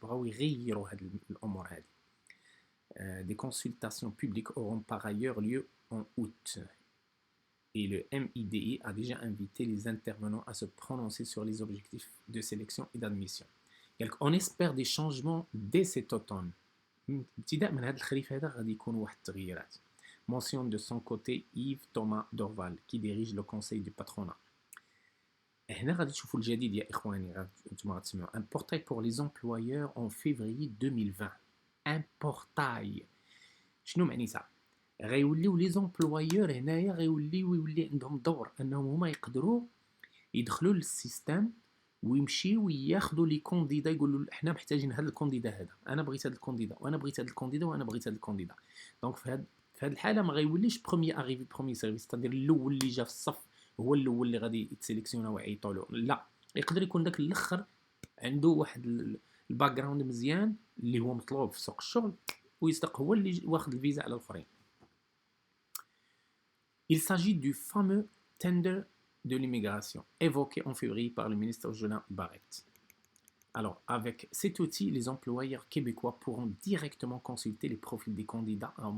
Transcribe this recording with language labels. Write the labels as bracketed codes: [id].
[ar] بغاو يغيروا هاد الامور هادي. [fr] Des consultations publiques auront par ailleurs lieu en août. Et le MIDI a déjà invité les intervenants à se prononcer sur les objectifs de sélection et d'admission. Donc, on espère des changements dès cet automne. [ar] ابتداء من هذا الخريف هذا غادي يكونوا واحد التغييرات. [fr] Mentionne de son côté Yves Thomas Dorval qui dirige le conseil du patronat. [ar] هنا غادي تشوفوا الجديد يا اخواني انتم غتسمعوا [fr] un portail pour les employeurs en février 2020. Un portail. [ar] شنو معنيتها؟ غيوليو لي زومبلويور هنايا يولي عندهم دور انهم هما يقدروا يدخلوا للسيستم ويمشيو ياخذوا لي كونديدا يقولوا حنا محتاجين هذا الكونديدا هذا انا بغيت هذا الكونديدا وانا بغيت هذا الكونديدا وانا بغيت هذا الكونديدا دونك في هذه الحاله ما غيوليش بروميي اريفي بروميي سيرفيس تادير الاول اللي جا في الصف هو الاول اللي غادي يتسيليكسيونا ويعيطوا له لا يقدر يكون داك الاخر عنده واحد الباك جراوند مزيان اللي هو مطلوب في سوق الشغل ويصدق هو اللي واخد الفيزا على الاخرين. [fr] Il s'agit du fameux tender de l'immigration, évoqué en février par le ministre Jean Barrette. Alors, avec cet outil, les employeurs québécois pourront directement consulter les profils des candidats.